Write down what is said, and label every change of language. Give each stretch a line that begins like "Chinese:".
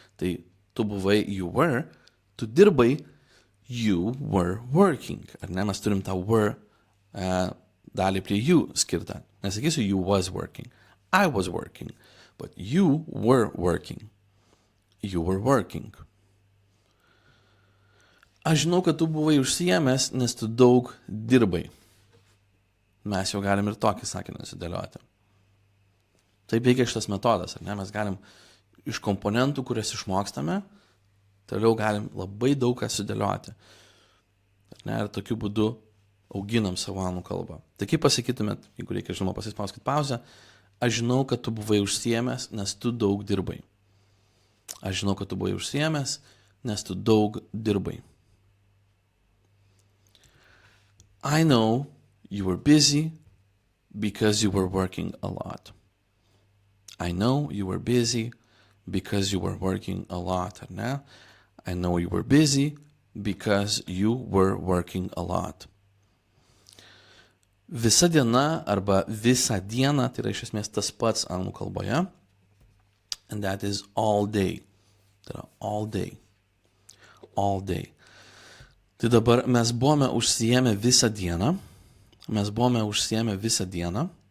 Lithuanian: Tai tu buvai,
English: you were,
Lithuanian: tu dirbai,
English: you were working.
Lithuanian: Ar ne, mes turim tą were dalį prie you skirtą. Nesakysiu,
English: you was working. I was working. But you were working. You were working.
Lithuanian: Aš žinau, kad tu buvai užsiėmęs, nes tu daug dirbai. Mes jau galim ir tokį sakinį sudėlioti. Taip veikia šitas metodas, ar ne? Mes galim iš komponentų, kurias išmokstame, toliau galim labai daug ką sudėlioti. Ar ne? Ir tokiu būdu auginam savo anglų kalbą. Tai kaip pasakytumėt, jeigu reikia, žinoma, pasispauskit pauzę, aš žinau, kad tu buvai užsiėmęs, nes tu daug dirbai. Aš žinau, kad tu buvai užsiėmęs, nes tu daug dirbai.
English: I know you were busy because you were working a lot. I know you were busy because you were working a lot.
Lithuanian: Ar ne?
English: I know you were busy because you were working a lot.
Lithuanian: Visa diena arba visą dieną, tai yra iš esmės tas pats anglų kalboje.
English: And that is all day.
Lithuanian: Tai yra
English: all day. All day.
Lithuanian: Tai dabar mes buvome užsiėmę visą dieną. Mes buvome užsiėmę visą dieną.